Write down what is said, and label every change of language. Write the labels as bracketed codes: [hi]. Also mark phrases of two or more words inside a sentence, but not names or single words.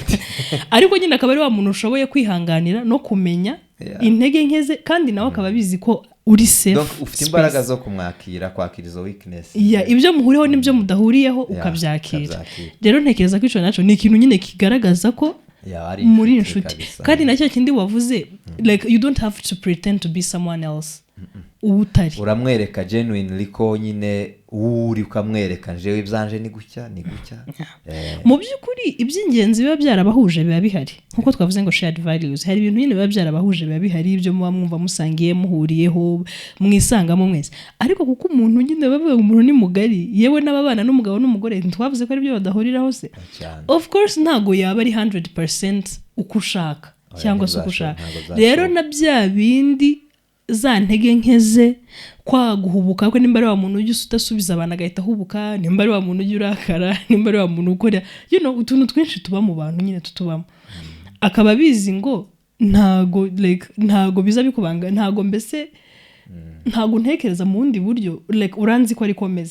[rw] Ariko nyine akaba ari wa muntu ushoboye kwihanganira no kumenya intege nkeze, kandi nawe akaba abizi ko uri safe. Donc ufite imbaraga zo kwakira izo weakness. Ibyo muhuriyeho n'ibyo mudahuriyeho ukabyakira. Rero ntekereza ko ico naco ni ikintu nyine kigaragaza ko muri inshuti. Kandi nacyo kindi wavuze, [en] like you don't have to pretend to be someone else. [rw] Utari uramwereka genuinely ko nyine uri ukamwereka jewe ibyanje ni gutya mu by'ukuri iby'ingenzi biba byarabahuje biba bihari, nkuko twavuze ngo [en] shared values. [rw] Hari ibintu nyine biba byarabahuje biba bihari, ibyo muba mwumva musangiye muhuriyeho mwisangamo mwese, ariko kuko umuntu nyine bavuga umuntu ni mugari, yewe n'ababana n'umugabo n'umugore ntitwavuze ko ari byo badahuriraho se. Of course ntago yaba ari 100% uko ushaka cyangwa se uko ushaka. Rero na bya bindi za ntege nkeze kwa guhubuka ko nimba ari wa muntu ujye udasubiza abantu agahita ahubuka, nimba ari wa muntu ujye urakara, nimba ari wa muntu ukora utuntu twinshi tuba mu bantu nyine tutubamo, akaba bizi ngo ntago biza bikubanga, ntago ntekereza mu wundi buryo, uranzi ko ari komeza.